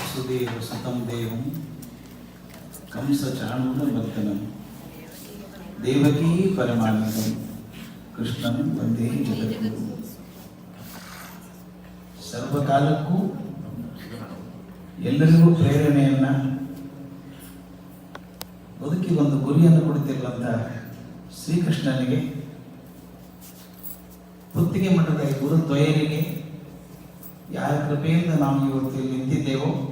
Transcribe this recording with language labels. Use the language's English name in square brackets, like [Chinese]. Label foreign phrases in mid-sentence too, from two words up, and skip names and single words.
[Sanskrit] ವಸುದೇವ ಸುತಂ ದೇವಂ ಕಂಸಚಾಣೂರಮರ್ದನಂ ದೇವಕೀ ಪರಮಾನಂದಂ ಕೃಷ್ಣಂ ವಂದೇ ಜಗದ್ಗುರು. [Kannada] ಸರ್ವಕಾಲಕ್ಕೂ ಎಲ್ಲರಿಗೂ ಪ್ರೇರಣೆಯನ್ನ, ಬದುಕಿ ಒಂದು ಗುರಿಯನ್ನು ಕೊಡುತ್ತಿರುವಂಥ ಶ್ರೀಕೃಷ್ಣನಿಗೆ, ಪುತ್ತಿಗೆ ಮಠದ ಗುರು ದ್ವಯರಿಗೆ ಯಾರ ಕೃಪೆಯಿಂದ ನಾವು ಇವತ್ತು ಇಲ್ಲಿ ನಿಂತಿದ್ದೇವೋ,